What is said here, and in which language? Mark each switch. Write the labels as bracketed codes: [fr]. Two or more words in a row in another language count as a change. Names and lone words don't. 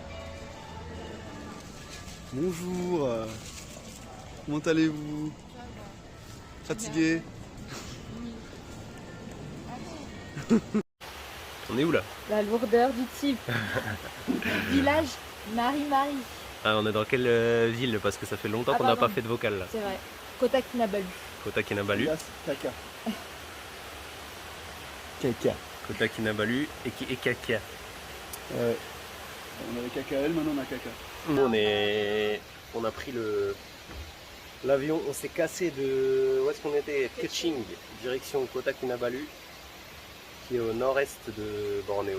[fr] Bonjour. Comment allez-vous? Fatigué? On est où là? La lourdeur du type. Village Marie-Marie. Ah, on est dans quelle ville? Parce que ça fait longtemps qu'on n'a pas fait de vocal là. C'est vrai. Kota Kinabalu. Kota Kinabalu. Caca. Caca. Kota Kinabalu et Kaka. On avait KKL, maintenant on a caca. On a pris l'avion, on s'est cassé de... Où est-ce qu'on était? Kuching, direction Kota Kinabalu, qui est au nord-est de Bornéo.